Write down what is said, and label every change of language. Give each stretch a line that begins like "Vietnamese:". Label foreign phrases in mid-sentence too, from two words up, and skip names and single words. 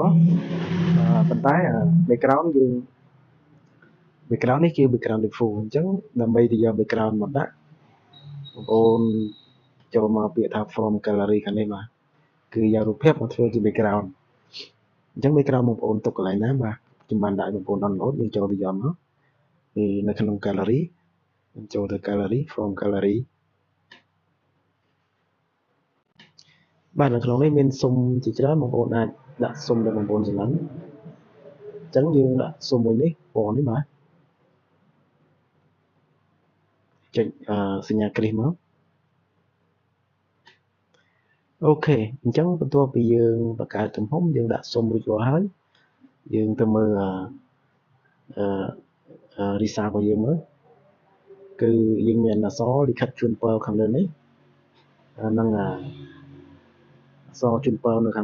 Khmer: ល់ប៉ុន្តែ background យើង background នេះគឺ
English: background default
Khmer: អញ្ចឹងដើម្បីទៅយក background មកដាក់បងប្អូនចូលមកពាក្យថា
English: from gallery
Khmer: ខាងនេះបាទគឺយករូបភាពមកធ្វើជា background អញ្ចឹង background បងប្អូនទុកកន្លែងណាបាទខ្ញុំបានដាក់បងប្អូន download យើងចូលទៅយកមកគឺនៅក្នុង gallery ចូលទៅ
English: gallery from gallery
Khmer: បាទនៅក្នុងនេះមានស៊ុំជាច្រើនបងប្អូនអាចដាក់ស៊ុំដែលបងប្អូនស្រឡាញ់អញ្ចឹងយើងដាក់ស៊ុំមួយនេះពណ៌នេះបាទ ចុចសញ្ញាគ្រីសមកអូខេអញ្ចឹងបន្ទាប់ពីយើងបង្កើតទំហំយើងដាក់ស៊ុំរួចរាល់ហើយយើងទៅមើលresult របស់យើងមើលគឺយើងមានអក្សរលិខិតជូនពរខាងលើនេះនិងអក្សរជូនពរនៅខា